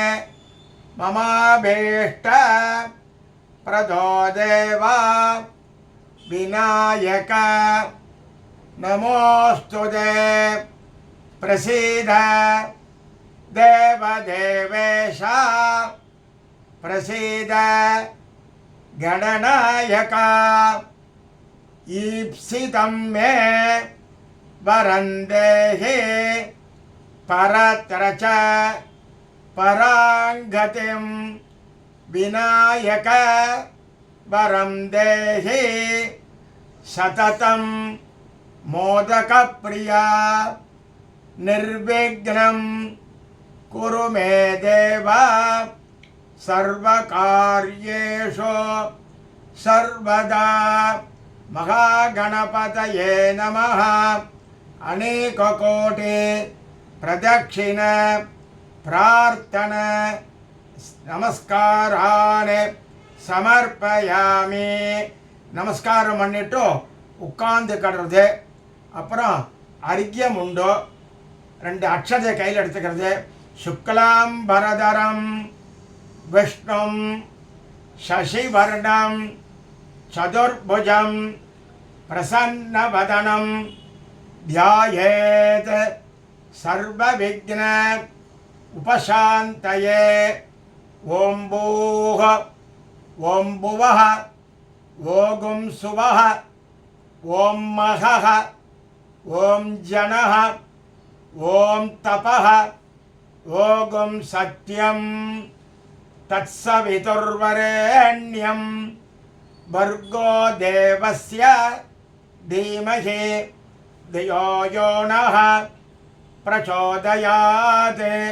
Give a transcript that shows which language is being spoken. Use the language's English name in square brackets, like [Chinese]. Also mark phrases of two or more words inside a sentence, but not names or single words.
[Sanskrit] ममाभीष्ट प्रदो देवा विनायक. नमोस्तुते प्रसीद देवदेवेश. प्रसीद गणनायक. ईप्सितं मे वरन्देहि परत्र च पराङ्गतिं विनायक वरं देहि सततं मोदकप्रिया निर्विघ्नं कुरु मे देव सर्वकार्येषु सर्वदा महागणपतये नमः अनेककोटि प्रदक्षिण प्रार्थन नमस्काराने समर्पयामि. [Tamil] நமஸ்காரம் பண்ணிட்டு உட்கார்ந்து கடுறது. அப்புறம் அர்க்கியம் உண்டு. 2 அக்ஷதை கையில் எடுத்துக்கிறது. [Sanskrit] शुक्लाम् बरधरम् विष्णुम् शशिवर्णम् चतुर्भुजम् प्रसन्नवदनम् ध्यायेत् सर्वविघ्न उपशान्तये. ओम भूः ओम भुवः ओगुं सुवः ओम महः ओम जनः ओम तपः ओगुं सत्यं तत्सवितुर्वरेण्यं भर्गो देवस्य धीमहि धियो यो नः प्रचोदयात्.